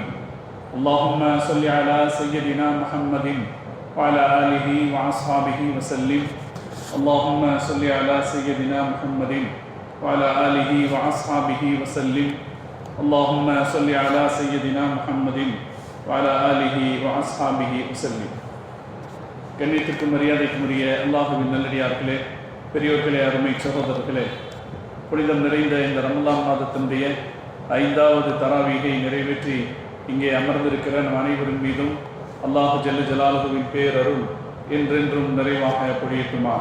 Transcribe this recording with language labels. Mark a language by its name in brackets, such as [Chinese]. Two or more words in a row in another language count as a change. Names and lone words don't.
[Arabic] اللهم صل على سيدنا محمد وعلى آله وأصحابه وسلم. اللهم صل على سيدنا محمد وعلى آله وأصحابه وسلم. اللهم صل على سيدنا محمد وعلى آله وأصحابه وسلم. [Tamil] கண்ணியத்திற்கும் மரியாதைக்கும் உரிய அல்லாஹ்வின் நல்லடியார்களே, பெரியோர்களே, அருமை சகோதரர்களே, புனிதம் நிறைந்த இந்த ரமலான் மாதத்தினுடைய 5வது தராவீகை நிறைவேற்றி இங்கே அமர்ந்திருக்கிற நம் அனைவரின் மீதும் அல்லாஹ் [Arabic] جل جلاله [Tamil] பேரருள் என்றென்றும் நிறைவாக பொழியட்டுமாக.